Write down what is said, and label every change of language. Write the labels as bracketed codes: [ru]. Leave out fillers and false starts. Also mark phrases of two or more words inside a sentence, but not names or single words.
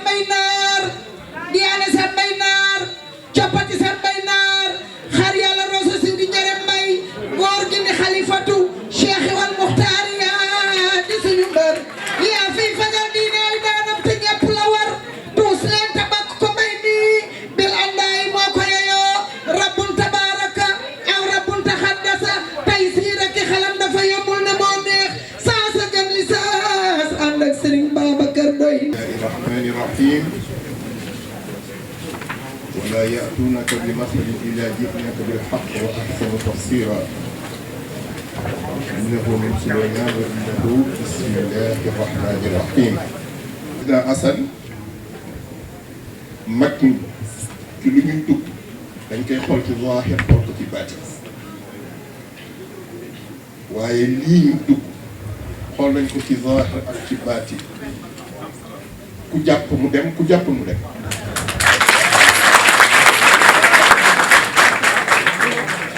[wo] bay naar diyaane sa bay naar coppati sa bay naar xar yàlla rosa si di njëre mbay góor gi ni xalifatu cheikh wal muxtaar yaa di suñu mbër yaa fiy fajal diineel daanam te ñepp la war tuus leen tabak ko mbay nii bil andaay moo ko yeyoo [ar] ربٌّ تبارك أو ربٌّ تقدّس [wo] tay siira ki xalam dafa yombul na moo neex saa sa gam li saas ànd ak Serigne Babacar Doy [ar] الرحمن الرحيم ولا يأتونك بمثل إلا جئناك بالحق وأحسن تفسيرا إنه من سليمان وإنه بسم الله الرحمن الرحيم إذا أصل [wo] متن ci lu ñuy dugg dañ koy xool ci zaahir xool ko ci baatin waaye lii ñu dugg xool nañ ko ci zaahir ak ci baatin ku jàpp mu dem ku jàpp mu dem